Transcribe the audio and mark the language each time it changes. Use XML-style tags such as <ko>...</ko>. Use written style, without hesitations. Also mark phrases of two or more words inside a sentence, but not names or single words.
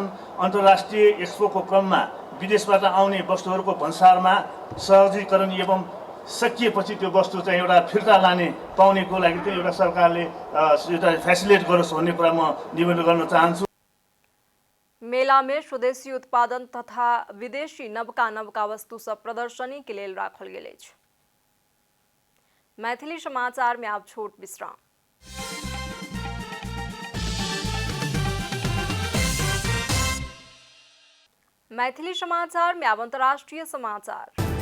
<ne>अन्तर्राष्ट्रिय एक्सपोको क्रममा विदेशबाट आउने वस्तुहरूको भन्सारमा सहजीकरण एवं सकिएपछि त्यो वस्तु चाहिँ एउटा फिर्ता लाने पाउनेको लागि चाहिँ एउटा सरकारले एउटा फेसिलिटेट गरोस् भन्ने कुरा म निवेदन गर्न चाहन्छु।</ne> <mai>मेला में स्वदेशी उत्पादन तथा विदेशी नवका वस्तु सब प्रदर्शनी के लिए राखल गेल अछि। मैथिली समाचार में आप छोट विश्राम। मैथिली समाचार में अब अंतर्राष्ट्रीय समाचार।</mai>